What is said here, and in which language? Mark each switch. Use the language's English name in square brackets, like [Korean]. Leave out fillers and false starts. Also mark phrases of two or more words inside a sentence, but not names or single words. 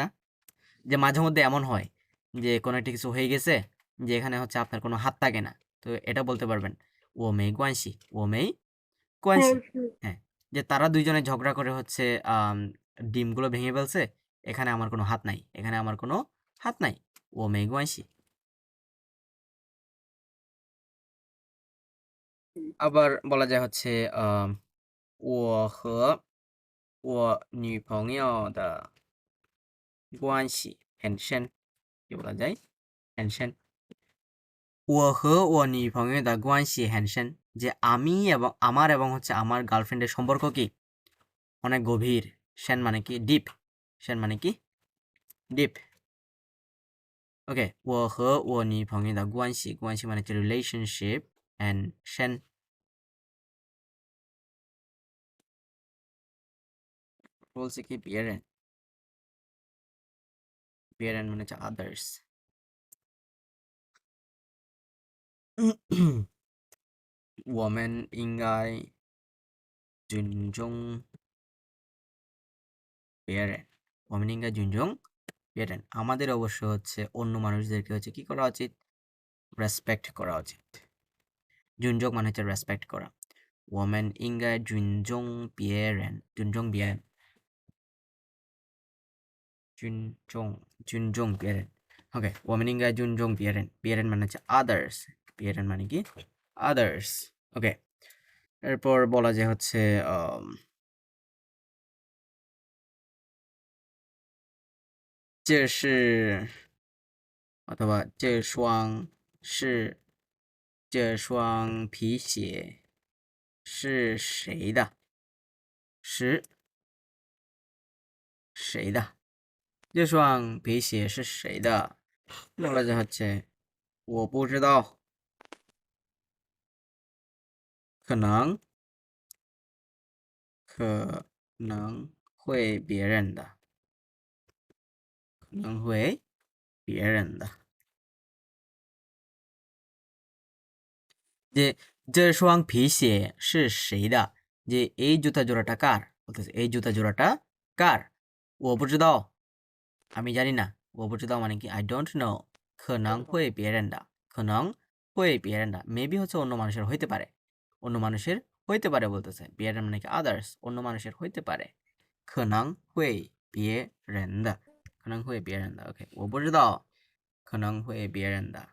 [Bangla] যে মাঝে মধ্যে এমন হয় যে কোনো একটা কিছু হয়ে গেছে, যে এখানে হচ্ছে আপনার কোনো হাত থাকে না, তো এটা বলতে পারবেন [Chinese] 我没关系, 我没关系. [Bangla] হ্যাঁ, যে তারা দুইজনে ঝগড়া করে হচ্ছে ডিমগুলো ভেঙে ফেলছে, এখানে আমার কোনো হাত নাই, এখানে আমার কোনো হাত নাই, [Chinese] 我没关系. [Bangla] আবার বলা যায় হচ্ছে [Chinese] 我和我女朋友的关系很深， [Bangla] কি বলা যায়, [Chinese] 很深。我和我女朋友的关系很深, [Bangla] যে আমি এবং আমার এবং হচ্ছে আমার গার্লফ্রেন্ডের সম্পর্ক কি অনেক গভীর। সেন মানে কি ডিপ, সেন মানে কি ডিপ। ওকে, [Chinese] 我和我女朋友的关系，关系 [Bangla] মানে হচ্ছে রিলেশনশিপ, [Chinese] and 深 [Bangla] বলছে কি [Chinese] 别人, 别人 [Bangla] মানে হচ্ছে আদার্স। [Chinese] 我们应该尊重别人，我们应该尊重别人, [Bangla] আমাদের অবশ্য হচ্ছে অন্য মানুষদেরকে হচ্ছে কি করা উচিত, রেসপেক্ট করা উচিত। জুনজং মানে হচ্ছে রেসপেক্ট করা। [Chinese] 我们应该尊重别人，尊重别人，尊重别人。ওকে, 我们应该尊重别人，别人 [Bangla] মানে হচ্ছে [Chinese] others, [Bangla] 别人 মানে কি others। ওকে, এরপর বলা যায় হচ্ছে [Chinese] 这是অথবা这双是这双皮鞋是谁的？是谁的？这双皮鞋是谁的？ [Bangla] বলা যায় হচ্ছে [Chinese] 我不知道，可能会别人的，可能会别人的。যে这双皮鞋是谁的? [Bangla] যে এই জুতা জোড়াটা কার? বলতেছে এই জুতা জোড়াটা কার? [Chinese] 我不知道, [Bangla] আমি জানি না। [Chinese] 我不知道 [Bangla] মানে কি [English] I don't know, [Chinese] 可能会别人的, 可能会别人的, [Bangla] মেবি হচ্ছে অন্য মানুষের হইতে পারে, অন্য মানুষের হইতে পারে বলতেছে। 别人 মানে কি আদার্স, অন্য মানুষের হইতে পারে। [Chinese] 可能会别人的，可能会别人的。OK, 我不知道，可能会别人的。